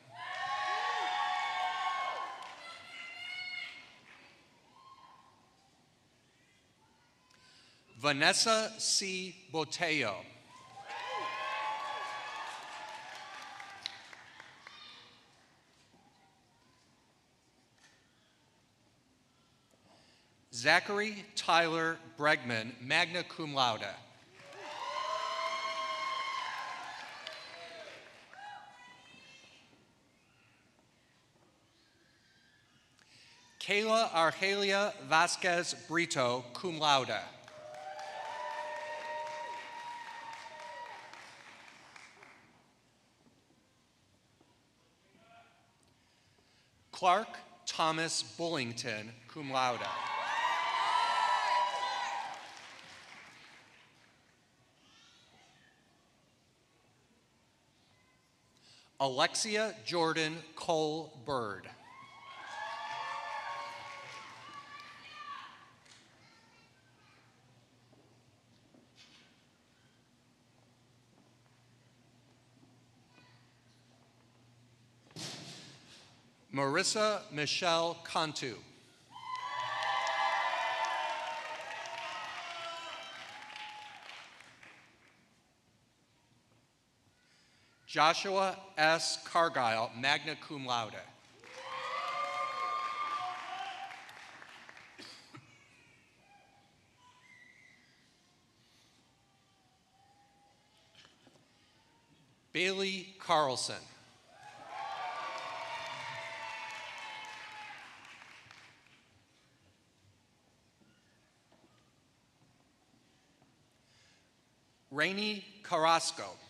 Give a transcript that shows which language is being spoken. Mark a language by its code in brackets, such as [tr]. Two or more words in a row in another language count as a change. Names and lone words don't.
[en] Vanessa C. Botello. Zachary Tyler Bregman, [la] magna cum laude. [en] Kayla Argelia Vasquez Brito, [la] cum laude. [en] Clark Thomas Bullington, [la] cum laude. [en] Alexia Jordan Cole Bird. Marissa Michelle Cantu. Joshua S. [la] Cargile, magna cum laude. [en] Bailey Carlson. Rainey Carrasco.